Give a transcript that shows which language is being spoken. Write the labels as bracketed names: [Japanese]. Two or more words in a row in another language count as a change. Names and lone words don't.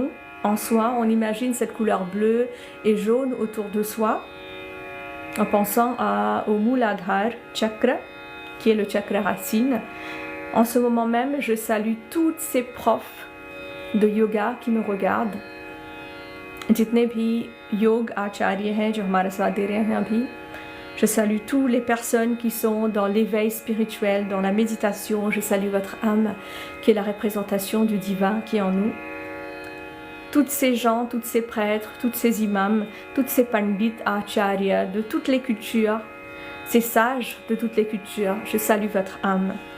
[French] En soi, on imagine cette couleur bleue et jaune autour de soi en pensant au Mooladhara chakra, qui est le chakra racine. En ce moment même, je salue toutes ces profs de yoga qui me regardent. [Hindi] जितने भी योग आचार्य हैं जो हमारे साथ दे रहे हैं अभी. [French] Je salue toutes les personnes qui sont dans l'éveil spirituel, dans la méditation. Je salue votre âme qui est la représentation du divin qui est en nous. Toutes ces gens, tous ces prêtres, tous ces imams, toutes ces pandits, acharyas de toutes les cultures, ces sages de toutes les cultures, je salue votre âme.